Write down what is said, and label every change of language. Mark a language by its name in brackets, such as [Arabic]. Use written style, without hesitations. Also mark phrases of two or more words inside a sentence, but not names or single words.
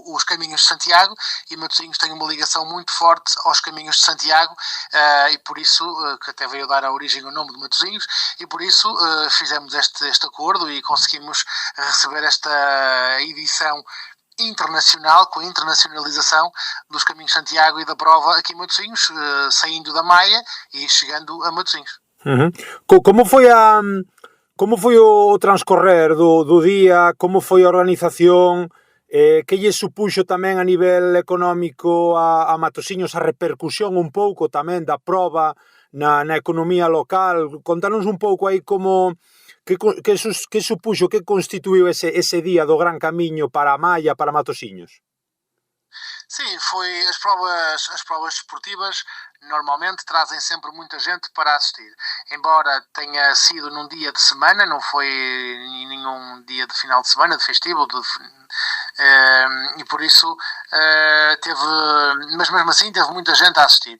[Portuguese] os Caminhos de Santiago, e Matosinhos tem uma ligação muito forte aos Caminhos de Santiago, e por isso, que até veio dar a origem ao nome de Matosinhos, e por isso fizemos este acordo e conseguimos receber esta edição internacional, com a internacionalização dos Caminhos de Santiago e da prova aqui em Matosinhos, saindo da Maia e chegando a Matosinhos. [Galician] Como foi o transcorrer do día? Como foi a organización? Que lle supuxo tamén a nivel económico a Matosinhos, a repercusión un pouco tamén da prova na economía local? Contanos un pouco aí que supuxo, que constituiu ese día do Gran Camiño para a Maia, para Matosinhos. [Portuguese] Sim, as provas desportivas normalmente trazem sempre muita gente para assistir. Embora tenha sido num dia de semana, não foi em nenhum dia de final de semana, de festivo, e por isso mas mesmo assim teve muita gente a assistir.